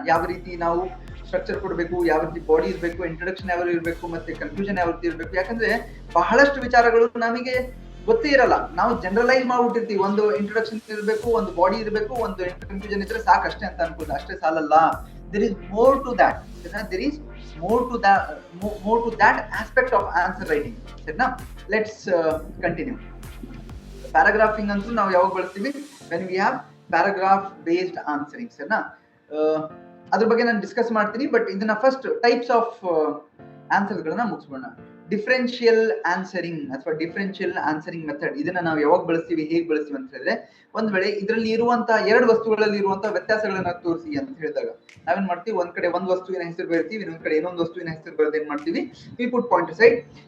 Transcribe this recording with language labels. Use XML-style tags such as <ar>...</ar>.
<kn>ಯಾವ ರೀತಿ ನಾವು ಸ್ಟ್ರಕ್ಚರ್ ಕೊಡಬೇಕು, ಯಾವ ರೀತಿ ಬಾಡಿ ಇರಬೇಕು, ಇಂಟ್ರೊಡಕ್ಷನ್ ಯಾವ ಇರಬೇಕು, ಮತ್ತೆ ಕನ್ಫ್ಯೂಷನ್ ಯಾವ ರೀತಿ ಇರಬೇಕು. ಯಾಕಂದ್ರೆ ಬಹಳಷ್ಟು ವಿಚಾರಗಳು ನಮಗೆ ಗೊತ್ತೇ ಇರಲ್ಲ. ನಾವು ಜನರಲೈಸ್ ಮಾಡ್ಬಿಟ್ಟಿರ್ತೀವಿ, ಒಂದು ಇಂಟ್ರೊಡಕ್ಷನ್ ಇರಬೇಕು, ಒಂದು ಬಾಡಿ ಇರಬೇಕು, ಒಂದು ಕನ್ಫ್ಯೂಷನ್ ಇದ್ರೆ ಸಾಕಷ್ಟೇ ಅಂತ ಅನ್ಕೋದು. ಅಷ್ಟೇ ಸಾಲಲ್ಲ.</kn> <en>there is more to that. there is more to that aspect of answer writing. ಸರಿನಾ? let's continue.</en> <kn>ಪ್ಯಾರಾಗ್ರಾಫಿಂಗ್ ಅಂತೂ ನಾವು ಯಾವಾಗ ಬಳಸ್ತೀವಿ?</kn> <en>when we have paragraph based answering.</en> <kn>ಸರಿನಾ? ಅದ್ರ ಬಗ್ಗೆ ನಾನು ಡಿಸ್ಕಸ್ ಮಾಡ್ತೀನಿ. ಬಟ್ ಇದನ್ನ ಫಸ್ಟ್ ಟೈಪ್ಸ್ ಆಫ್ ಆನ್ಸರ್ಸ್ ಗಳನ್ನ ಮುಗಿಸ್ಬೋಣ. ಡಿಫರೆನ್ಷಿಯಲ್ ಆನ್ಸರಿಂಗ್ ಅಥವಾ ಡಿಫರೆನ್ಷಿಯಲ್ ಆನ್ಸರಿಂಗ್ ಮೆಥಡ್, ಇದನ್ನ ನಾವು ಯಾವಾಗ ಬಳಸ್ತೀವಿ, ಹೇಗೆ ಬಳಸ್ತೀವಿ ಅಂತ ಹೇಳಿದ್ರೆ, ಒಂದ್ ವೇಳೆ ಇದರಲ್ಲಿ ಇರುವಂತಹ ಎರಡು ವಸ್ತುಗಳಲ್ಲಿ ಇರುವಂತಹ ವ್ಯತ್ಯಾಸಗಳನ್ನ ತೋರಿಸಿ ಅಂತ ಹೇಳಿದಾಗ ನಾವೇನ್ ಮಾಡ್ತೀವಿ, ಒಂದ್ ಕಡೆ ಒಂದ್ ವಸ್ತುವಿನ ಹೆಸರು ಬರೀತೀವಿ, ಇನ್ನೊಂದ್ ಕಡೆ ಇನ್ನೊಂದು ವಸ್ತುವಿನ ಹೆಸರು ಬರೆದು ಏನ್ ಮಾಡ್ತೀವಿ,</kn> <en>We put point side.</en>